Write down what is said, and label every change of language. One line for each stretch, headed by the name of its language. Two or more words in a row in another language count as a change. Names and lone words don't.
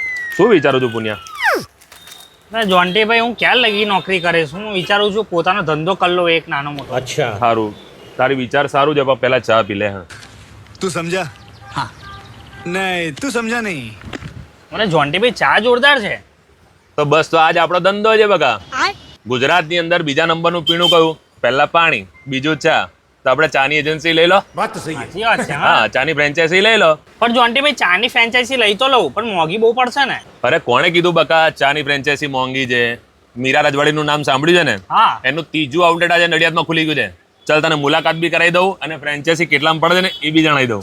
Gujarati: શું વિચારું છું પુણ્યા? ના જોન્ટીભાઈ, હું ક્યાં લગી નોકરી કરીશ? હું વિચારું છું પોતાનો ધંધો કરી લો એક નાનો મોટો.
Hindi: अच्छा
Gujarati: સારું, તારી વિચાર સારું છે, પણ પહેલા ચા પી લે. હા,
Hindi: तू समझा? हाँ. नहीं तू समझा नहीं.
Gujarati: મને જોન્ટીભાઈ ચા જોરદાર છે. તો બસ, તો આજ આપણો ધંધો છે બકા. ગુજરાતની અંદર બીજા નંબરનું પીણું કયું? પહેલા પાણી, બીજું ચા. તો આપણે ચાની એજન્સી લઈ લો.
Hindi: बात तो सही है।
Gujarati: સાચી વાત છે. હા. હા, ચાની ફ્રેન્ચાઇઝી લઈ લો. પણ જોન્ટીભાઈ, ચાની ફ્રેન્ચાઇઝી લઈ તો લઉં, પણ મોંઘી બહુ પડશે ને. અરે કોણે કીધું બકા ચાની ફ્રેન્ચાઇઝી મોંઘી છે? મીરા રજવાડીનું નામ સાંભળ્યું છે ને? હા. એનું ત્રીજું આઉટલેટ આજે નડિયાદમાં ખુલી ગયું છે. ચાલ, તને મુલાકાત બી કરાવી દઉં અને ફ્રેન્ચાઇઝી કેટલામાં પડે છે ને એ બી જણાવી દઉં.